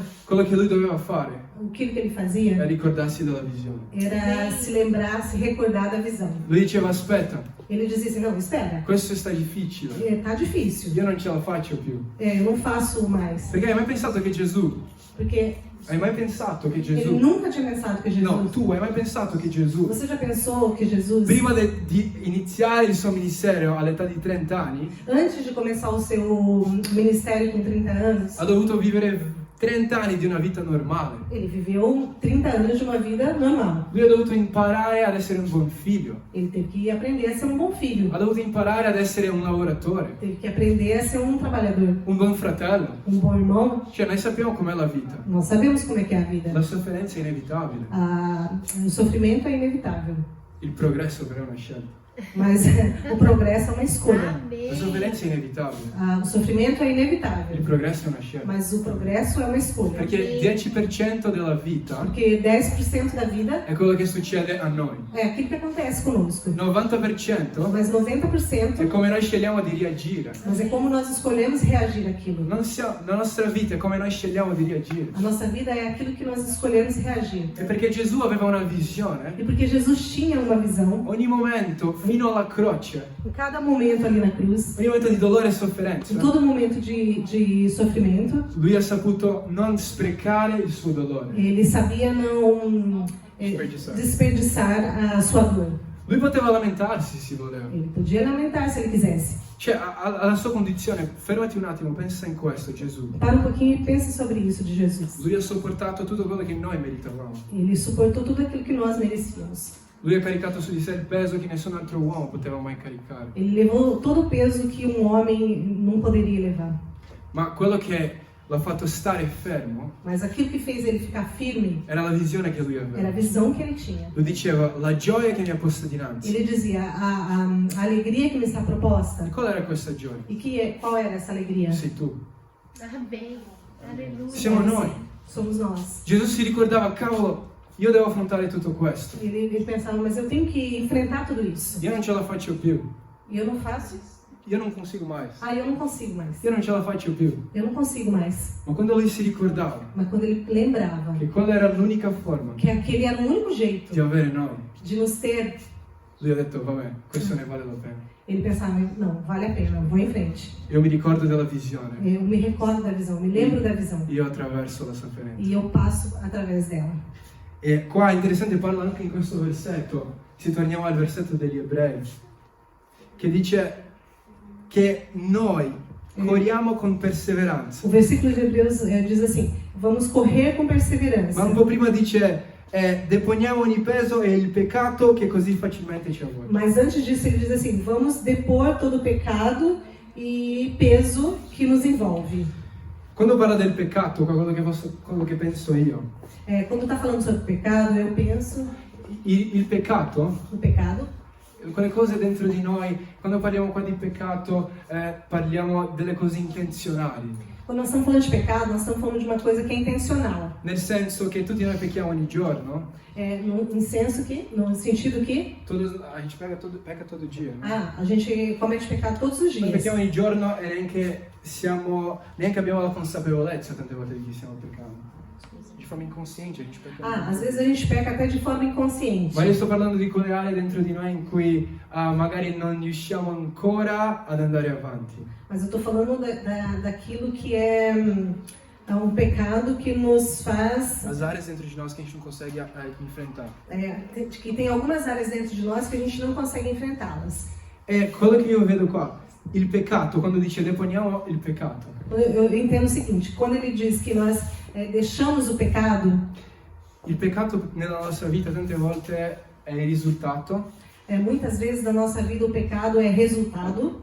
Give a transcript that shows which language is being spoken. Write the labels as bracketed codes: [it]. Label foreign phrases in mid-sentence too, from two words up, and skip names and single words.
[it] quello che lui doveva fare [pt] aquilo que ele [it] è [pt] fazia [it] ricordarsi della visione. [pt] era se lembrar, se recordar da visão. [it] Lui diceva, aspetta, [pt] Ele dizia assim, não, espera, [it] questo sta difficile, [pt] tá difícil, [it] io non ce la faccio più. [pt] eu não faço mais. [it] Perché hai mai pensato che Gesù, [pt] Porque [it] hai mai pensato che [pt] ele [it] Gesù, [pt] nunca tinha pensado que Jesus... [it] no, tu hai mai pensato che Gesù, [pt] Você já pensou que Jesus, [it] prima di iniziare il suo ministero all'età di 30 anni, [pt] antes de começar o seu ministério com 30 anos, [it] ha dovuto vivere 30 anni di una vita normale. [pt] ele viveu 30 anos de uma vida normal. [it] Lui ha dovuto imparare ad essere un buon figlio, [pt] Ele teve que aprender a ser um bom filho. [it] ha dovuto imparare ad essere un lavoratore, [pt] Teve que aprender a ser um trabalhador, [it] un buon fratello. [pt] um bom irmão. [it] Cioè, noi sappiamo com'è la vita. [pt] Nós sabemos como é que é a vida. [it] La sofferenza è inevitabile, [pt] O sofrimento é inevitável. [it] il progresso però è una scelta. [pt] Mas o progresso é uma escolha. [it] La [pt] Amém. [it] sofferenza è inevitabile, [pt] O sofrimento é [it] il [pt] inevitável, [it] progresso è una scelta. [pt] mas o progresso é uma escolha. [it] Perché il 10% della vita [pt] Porque 10% da vida [it] è quello che succede a noi. [pt] é aquilo que acontece conosco. [it] Il 90% [pt] Mas [it] è [pt] 90% [it] come noi scegliamo di reagire. [pt] mas é como nós escolhemos reagir àquilo. [it] La nostra vita è come noi scegliamo di reagire. [pt] A nossa vida é aquilo que nós escolhemos reagir. [it] E perché Gesù aveva una visione, [pt] E porque Jesus tinha uma visão, [it] ogni momento fino alla croce, [pt] em cada momento ali na cruz, [it] ogni momento di dolore e [pt] em [it] sofferenza, [pt] todo momento de sofrimento, [it] lui ha saputo non sprecare il suo dolore. [pt] ele sabia não desperdiçar a sua dor. [it] Lui poteva lamentarsi se voleva. [pt] Ele podia lamentar se ele quisesse. [it] Cioè, alla sua condizione, fermati un attimo, pensa in questo, Gesù. [pt] Para um pouquinho e pense sobre isso de Jesus. [it] Lui ha sopportato tutto quello che noi meritavamo. [pt] Ele suportou tudo aquilo que nós merecíamos. [it] Lui ha caricato su di sé il peso che nessun altro uomo poteva mai caricare. [pt] Ele levou todo o peso que um homem não poderia levar. [it] Ma quello che l'ha fatto stare fermo [pt] Mas aquilo que fez ele ficar firme [it] era la visione che lui [pt] era a [it] aveva. [pt] visão que ele tinha. [it] Lui diceva, la gioia che mi ha posto dinanzi. [pt] Ele dizia, a alegria que me está proposta. [it] E qual era questa gioia? [pt] E qual era essa alegria? [it] Sei tu. [pt] Amém. Aleluia. [it] Siamo noi. [pt] Somos nós. [it] Gesù si ricordava, cavolo, io devo affrontare tutto questo. [pt] Ele pensava, mas eu tenho que enfrentar tudo isso. [it] Io non ce la faccio più. [pt] E eu não faço isso. [it] Io non [pt] consigo mais. Eu não consigo mais. [it] Io non ce la faccio più. [pt] Eu não consigo mais. [it] Ma quando lui si ricordava [pt] Mas quando ele lembrava [it] che quella era l'unica forma [pt] que aquele era o único jeito [it] di avere noi, [pt] de nos ter, [it] lui ha detto, vabbè, questo ne vale la pena. [pt] ele pensava, não, vale a pena, vou em frente. [it] Io mi ricordo della visione. [pt] Eu me recordo da visão, me lembro da visão. [it] Io attraverso la sofferenza. [pt] E eu passo através dela. [it] E qua è interessante, parla anche in questo versetto, se torniamo al versetto degli Ebrei, che dice che noi corriamo con perseveranza. [pt] O versículo de Hebreus diz assim, vamos correr com perseverança. [it] Ma un po' prima dice, deponiamo ogni peso e il peccato che così facilmente ci avvolge. [pt] Mas antes disso ele diz assim, vamos depor todo o pecado e peso que nos envolve. [it] Quando parla del peccato, quello che penso io, [pt] Quando está falando sobre pecado, eu penso [it] il peccato, [pt] no pecado. [it] quelle cose dentro di noi, quando parliamo qua di peccato, parliamo delle cose intenzionali. [pt] Quando nós estamos falando de pecado, nós estamos falando de uma coisa que é intencional. [it] Nel senso che tutti noi pecchiamo ogni giorno, [pt] No sentido que a gente pecca todo dia. Né? a gente comete pecado todos os [it] Noi [pt] dias. [it] pecchiamo ogni giorno e neanche abbiamo la consapevolezza tante volte di chi stiamo peccando. [pt] De forma inconsciente a gente pecca. Às vezes a gente peca até de forma inconsciente. [it] Ma io sto parlando di quelle aree dentro di noi in cui magari non riusciamo ancora ad andare avanti. [pt] Mas eu estou falando daquilo que é um pecado que nos faz... As áreas dentro de nós que a gente não consegue enfrentar. que tem algumas áreas dentro de nós que a gente não consegue enfrentá-las. E quello che io vedo qua, il peccato, quando dice deponiamo il peccato. Eu entendo o seguinte, quando ele diz que nós deixamos o pecado, [it] Il peccato nella nostra vita tante volte è il risultato [pt] muitas vezes na nossa vida o pecado é resultado